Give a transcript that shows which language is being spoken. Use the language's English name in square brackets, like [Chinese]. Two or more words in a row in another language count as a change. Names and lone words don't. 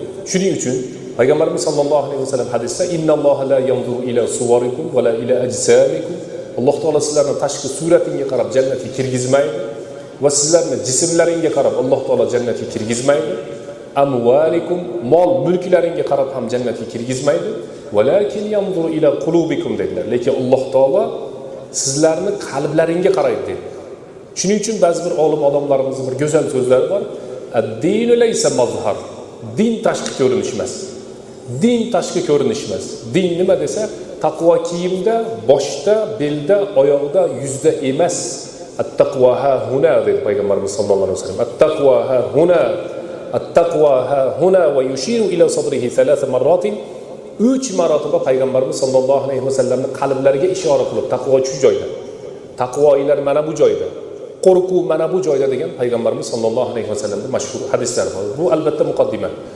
[Uzbek] Shuning uchun Payg'ambarimiz [Arabic] صلى الله عليه وسلم [Uzbek] hadisda [Arabic] "إن الله لا ينظر إلى صوركم ولا إلى أجسامكم." [Uzbek] Alloh taolo sizlarning tashqi suratingga qarab jannatga kirgizmaydi va sizlarning jismlaringga qarab Alloh taolo jannatga kirgizmaydi. Amwalikum, mol mulklaringga qarab ham jannatga kirgizmaydi. [Arabic] ولكن ينظر إلى قلوبكم dedilar. [Uzbek] Lekin Alloh taolo sizlarning qalblaringga qaraydi dedi. Shuning uchun ba'zi bir olim odamlarimizning bir go'zal so'zlari bor. [Arabic] الدين ليس مظهر. [Uzbek] Din tashqi ko'rinish emas. Din tashqi ko'rinish emas. Din nima desa, taqvo kiyimda, boshda, belda, oyoqda, yuzda emas. [Arabic] التقوى ها هنا [Uzbek] dedi payg'ambarimiz [Arabic] صلى الله عليه وسلم. التقوى ها هنا التقوى ها هنا ويشير إلى صدره 3 مرات. [Uzbek] 3 marotaba payg'ambarimiz sollallohu alayhi vasallamning qalblariga ishora qilib, taqvo shu joyda. Taqvoilar mana bu joyda. Qo'rquv mana bu joyda degan payg'ambarimiz sollallohu alayhi vasallamning mashhur hadislari bor. Bu albatta muqaddima.